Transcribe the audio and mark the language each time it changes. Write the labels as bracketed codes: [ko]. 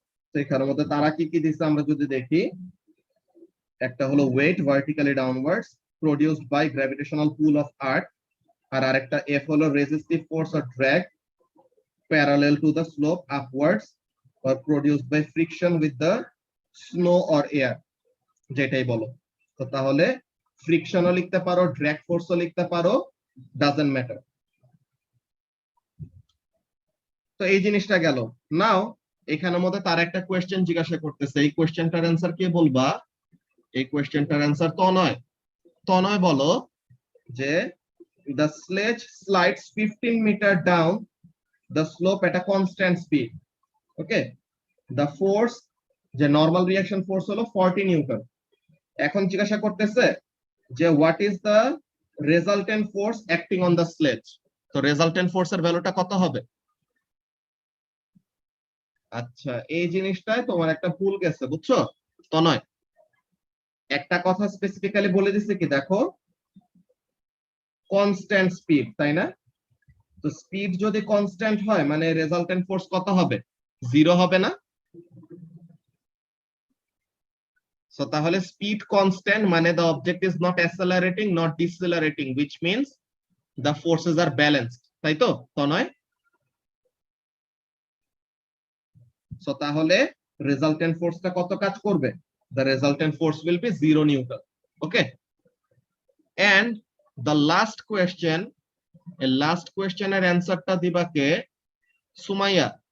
[bn] তো এখানের মধ্যে তারা কি কি দিচ্ছে আমরা যদি দেখি, [en] একটা হলো weight vertically downwards produced by gravitational pull of earth, [bn] আর আরেকটা F হলো [en] resistive force or drag parallel to the slope upwards or produced by friction with the snow or air, [bn] যেটাই বলো। তো তাহলে ফ্রিকশনও লিখতে পারো, ড্র্যাগ ফোর্সও লিখতে পারো, [en] Doesn't matter. [bn] তো এই জিনিসটা গেল। নাও এখানের মধ্যে তার একটা কোয়েশ্চেন জিজ্ঞাসা করতেছে, এই কোয়েশ্চেনটার অ্যান্সার কে বলবা? এই কোয়েশ্চেনটার অ্যান্সার তনয়। তনয় বলো যে [en] the sledge slides 15 meter down the slope at a constant speed. [bn] Okay, the force, যে নরমাল রিঅ্যাকশন ফোর্স হলো 40 নিউটন। এখন জিজ্ঞাসা করতেছে যে [en] What is the resultant force acting on the sledge. [bn] তো রেজাল্টেন্ট ফোর্সের ভ্যালুটা কত হবে? আচ্ছা, এই জিনিসটাই তোমার একটা ভুল গেছে, বুঝছো তনয়? একটা কথা স্পেসিফিক্যালি বলে দিচ্ছে কি, দেখো কনস্ট্যান্ট স্পিড, তাই না? তো স্পিড যদি কনস্ট্যান্ট হয় মানে রেজাল্টেন্ট ফোর্স কত হবে? 0 হবে না? সো তাহলে স্পিড কনস্ট্যান্ট মানে [en] the object is not accelerating not decelerating, which means the forces are balanced, [bn] তাই তো তনয়? সো তাহলে রেজাল্টেন্ট ফোর্সটা কত কাজ করবে? [en] the resultant force will be 0 newton. [bn] Okay, and the last question, এই লাস্ট কোয়েশ্চেনের অ্যানসারটা দিবা কে? সুমাইয়া।